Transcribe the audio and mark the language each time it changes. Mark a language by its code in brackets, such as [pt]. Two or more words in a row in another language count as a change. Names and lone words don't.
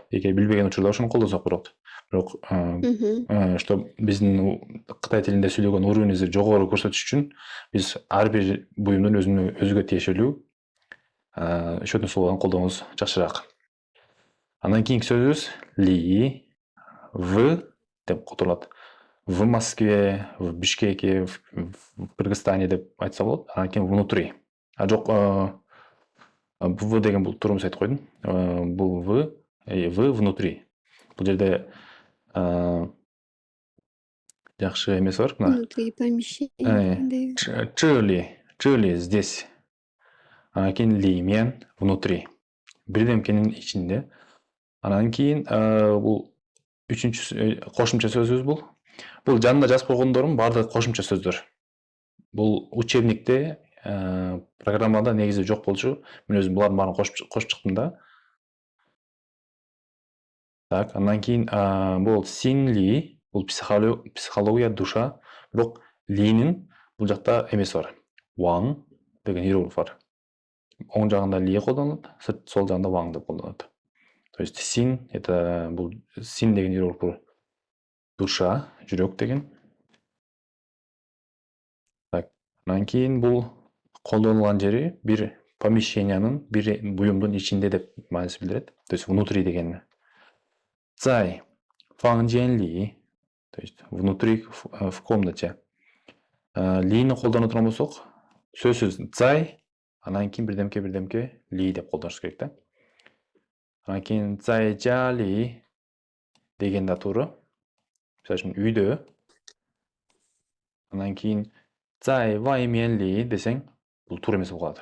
[ky] Эгер билбеген учурда ошону колдонсок болот. Бирок что биздин Кытай тилинде сүйлөгөн уровенибизди жогору көрсөтүш үчүн биз ар бир буюмдун өзүгө тиешелүү счетный словолорун колдонуубуз жакшыраак. Андан кийинки сөзүбүз ли, в деп котулат. [ru] В Москве, в Бишкеке, в Кыргызстане [ky] деп айтса болот. Анан кийин [ru] внутри. [ky] Жок, в деген бул турумус айтып койдум. Бул в внутри. Бул жерде жакшы эмеси бар. [ru] Внутри помещения. Чили здесь. [ky] Анан кийин ли мен внутри. Бирдемкенин ичинде. Анан кийин бул үчүнчү кошумча сөзүбүз бул. Бул жанында жазып койгондордун баардыгы кошумча сөздөр. Бул учебникте, программада негизи жок болчу. Мен өзүм булардын баарын кошуп чыктым да. Так, андан кийин бул синли, бул психология, душа. Бирок линин бул жакта эмеси бар. Ваң деген иероглиф бар. Оң жагында ли колдонулат, сол жагында ваң деп колдонулат. [ru] То есть [ky] син, это бул син деген иероглиф душа, жүрөк деген. Так, андан кийин бул колдонулган жери бир помещениянын, бир буюмдун ичинде деп мааниси билдирет. [ru] То есть внутри деген. [zh] 在房间里, [ru] то есть внутри, в комнате. [ky] Лини колдонуп турган болсок, сөзсүз цай, анан кийин бирдемке ли деп колдонуш керек да. Анан кийин [zh] 在家里 [ky] деген да туура. Мисалы үчүн үйдө. Анан кийин [zh] 在外面里 [ky] десең, бул туура эмес болуп калат.